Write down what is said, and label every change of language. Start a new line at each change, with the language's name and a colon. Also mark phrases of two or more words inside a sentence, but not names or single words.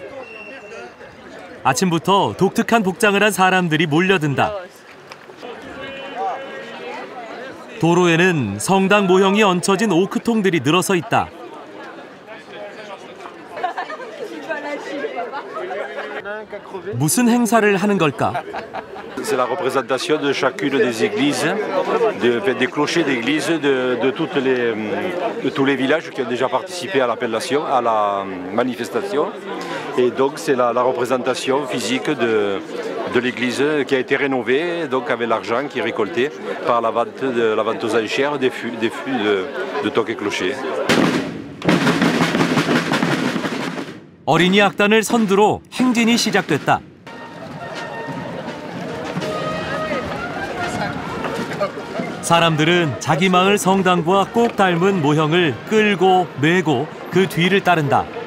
Korean: 아침부터 독특한 복장을 한 사람들이 몰려든다. 도로에는 성당 모형이 얹혀진 오크통들이 늘어서 있다. 무슨 행사를 하는 걸까?
French: C'est la représentation de chacune des églises, des clochers d'église de tous les villages qui ont déjà participé à l'appellation, à la manifestation. Et donc c'est la représentation physique de l'église qui a été rénovée, donc avec l'argent qui est récolté par la vente aux enchères des fûts de toques et clochers.
Korean: 어린이 악단을 선두로 행진이 시작됐다. 사람들은 자기 마을 성당과 꼭 닮은 모형을 끌고 메고 그 뒤를 따른다.